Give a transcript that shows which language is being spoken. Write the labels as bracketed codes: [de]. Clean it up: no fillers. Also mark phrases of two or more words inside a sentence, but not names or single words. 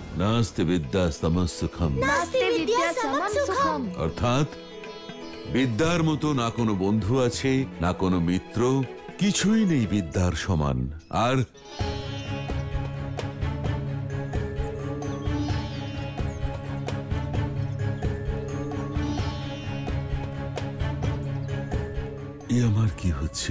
[sa] नास्ति विद्या समम सुखम, नास्ति विद्या समम सुखम। [bn] अर्थात বিদ্যার মতো না কোনো বন্ধু আছে, না কোনো মিত্র, কিছুই নেই বিদ্যার সমান। আর এ আমার কি হচ্ছে?